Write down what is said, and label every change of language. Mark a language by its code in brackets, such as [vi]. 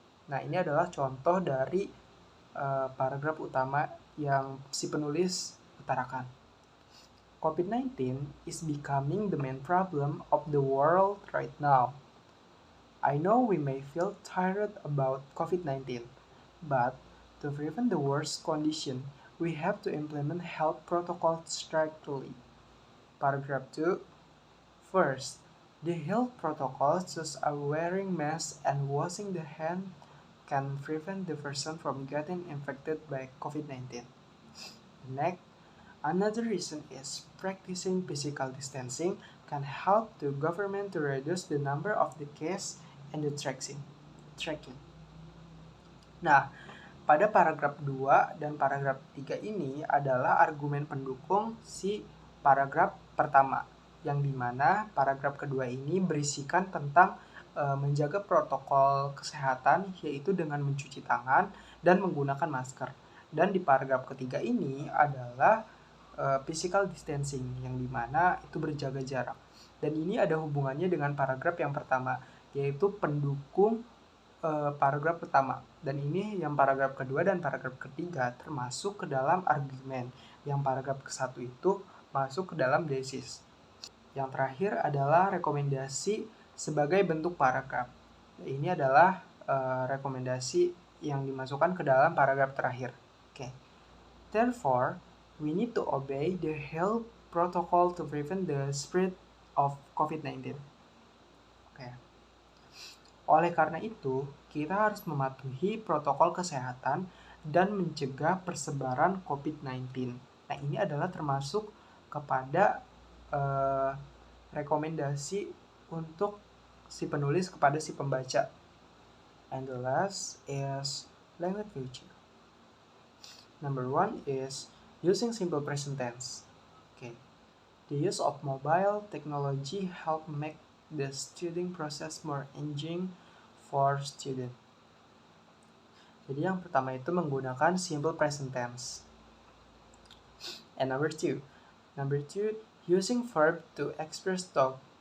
[id] Nah, ini adalah contoh dari paragraf utama yang si penulis utarakan. [en] COVID-19 is becoming the main problem of the world right now. I know we may feel tired about COVID-19, but to prevent the worst condition, we have to implement health protocols strictly. Paragraph 2. First, the health protocols such as wearing masks and washing the hands can prevent the person from getting infected by COVID-19. Next, another reason is practicing physical distancing can help the government to reduce the number of the case and the tracking. [id] Nah, pada paragraf 2 dan paragraf 3 ini adalah argumen pendukung si paragraf pertama, yang dimana paragraf kedua ini berisikan tentang menjaga protokol kesehatan, yaitu dengan mencuci tangan dan menggunakan masker. Dan di paragraf ketiga ini adalah physical distancing, yang dimana itu berjaga jarak. Dan ini ada hubungannya dengan paragraf yang pertama, yaitu pendukung paragraf pertama. Dan ini yang paragraf kedua dan paragraf ketiga termasuk ke dalam argumen. Yang paragraf ke-1 itu masuk ke dalam thesis. Yang terakhir adalah rekomendasi sebagai bentuk paragraf. Ini adalah rekomendasi yang dimasukkan ke dalam paragraf terakhir. [en] Okay. Therefore, we need to obey the health protocol to prevent the spread of COVID-19. Okay. [id] Oleh karena itu, kita harus mematuhi protokol kesehatan dan mencegah persebaran COVID-19. Nah, ini adalah termasuk kepada rekomendasi untuk si penulis kepada si pembaca. [en] And the last is language feature. Number 1 is using simple present tense. Okay. The use of mobile technology help make the studying process more engaging for student. [id] Jadi yang pertama itu menggunakan simple present tense. [en] And number two, using verb to express thought.